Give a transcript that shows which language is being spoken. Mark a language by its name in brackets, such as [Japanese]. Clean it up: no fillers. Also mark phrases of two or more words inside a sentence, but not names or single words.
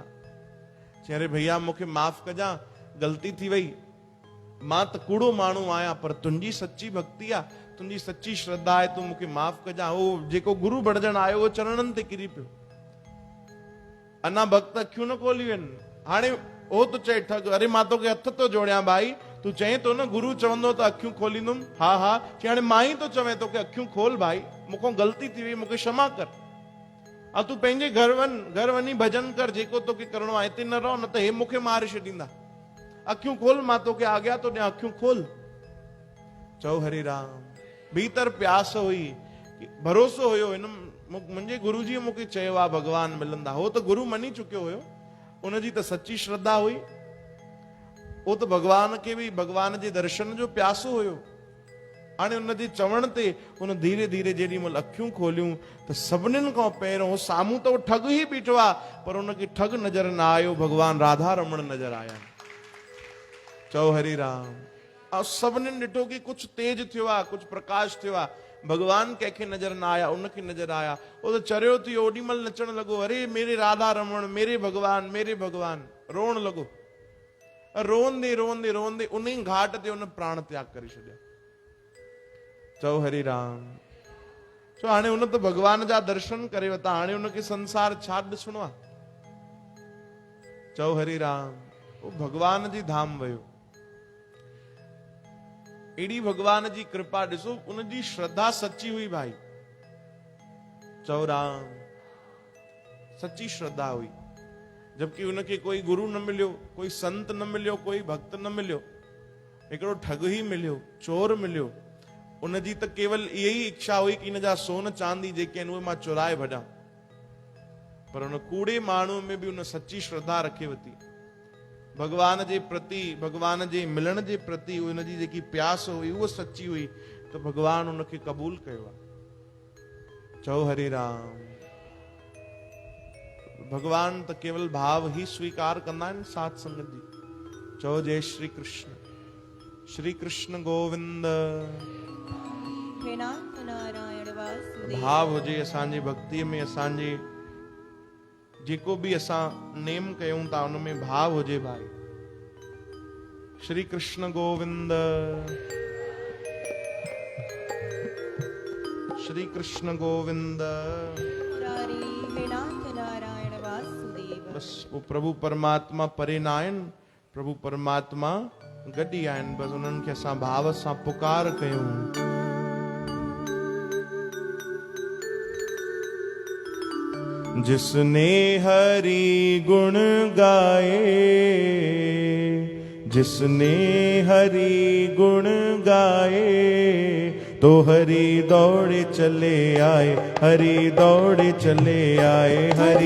[Sindhi] चई अरे भैया मूंखे माफ़ कजां, ग़लती थी वई, मां त कूड़ो माण्हू आहियां, पर तुंहिंजी सच्ची भक्ति आहे, तुंहिंजी सच्ची श्रद्धा आहे, तूं मूंखे माफ़ कजां। उहो जेको गुरु बणजण आयो उहो चरणनि ते किरी पियो। अञा भक्त अखियूं न खोलियूं आहिनि। हाणे उहो तो चए ठग, अरे मां तोखे हथ तो जोड़ियां भाई, तू चए तो न गुरु चवंदो त अखियूं खोलींदुमि। हा हा, चई हाणे मां ई तो चवें तोखे अखियूं खोल भाई, मूंखां ग़लती थी वई, मूंखे क्षमा कर। अब तू पंहिंजे घर वञी भजन कर, जेको तोखे करणो आहे, हिते न रहो, न त हे मूंखे मारे छॾींदा। अखियूं खोल, मां तोखे आज्ञा तो ॾियां, अखियूं खोल। चओ हरि राम। भीतर प्यास हुई, भरोसो हुयो, हिन मुंहिंजे गुरु जी मूंखे चयो आहे भगवान मिलंदा। हो त गुरु मनी चुकियो हुयो, उनजी त सच्ची श्रद्धा हुई। वो त भगवान खे बि भगवान जे दर्शन जो प्यासो हुयो। हाणे उनजे चवण ते उन धीरे धीरे जेॾी महिल अखियूं खोलियूं त सभिनीनि खां पहिरियों साम्हूं त उहो ठग ई बीठो आहे, पर उनखे ठग नज़र न आयो, भगवान राधा रमण नज़र आया। चओ हरि राम। ऐं सभिनीनि ॾिठो कि कुझु तेज थियो आहे, कुझु प्रकाश थियो आहे, भगवान कंहिंखे नज़र न आया, उनखे नज़र आया। वो त चरियो थियो, ओॾी महिल नचण लॻो, [Hindi] अरे मेरे राधा रमण, मेरे भगवान, मेरे भगवान, [Sindhi] रोअण लॻो। रोंदे रोंदे रोंदे उन ई घाट ते उन प्राण त्याग करे छॾिया। चओ हरि राम। छो हाणे उन त भगवान जा दर्शन करे वरिता, हाणे उनखे संसार छा ॾिसणो आहे? चओ हरि राम। वो भगवान जी धाम वियो। एड़ी भगवान जी कृपा ॾिसो, उनजी श्रद्धा सच्ची हुई भाई। चओ राम। सच्ची श्रद्धा हुई। जबकि उनखे कोई गुरु न मिलियो, कोई संत न मिलियो, कोई भक्त न मिलियो, हिकिड़ो ठग ही मिलियो, चोर मिलियो। उनजी त केवल इहा ई इच्छा हुई कि इन जा सोन चांदी जेके आहिनि उहे मां चुराए भॼां। पर उन कूड़े माण्हू में बि उन सच्ची श्रद्धा रखे वरिती। भगवान जे प्रति, भगवान जे मिलण जे प्रति उनजी जेकी प्यास हुई उहा सच्ची हुई, त भगवान उनखे क़बूल कयो आहे। चओ हरि राम। भगवान त केवल भाव ही स्वीकार कंदा आहिनि साध संगत जी। चओ जय श्री कृष्ण। श्री कृष्ण गोविंद। हे नाथ नारायण वासुदेव। भाव हुजे असांजी भक्तिअ में, असांजे जेको भी असां नेम कयूं था उनमें भाव हुजे भाई। श्री कृष्ण गोविंद। श्री कृष्ण गोविंद। मुरारी हे नाथ नारायण वासुदेव। बस वो प्रभु परमात्मा परे ना आहिनि, प्रभु परमात्मा गॾी आहिनि। बस उन्हनि खे असां भाव सां पुकार कयूं। [Hindi] जिसने हरि गुण गाए, जिसने हरि गुण गाए, तो हरि दौड़े चले आए, हरि दौड़े चले आए, हरि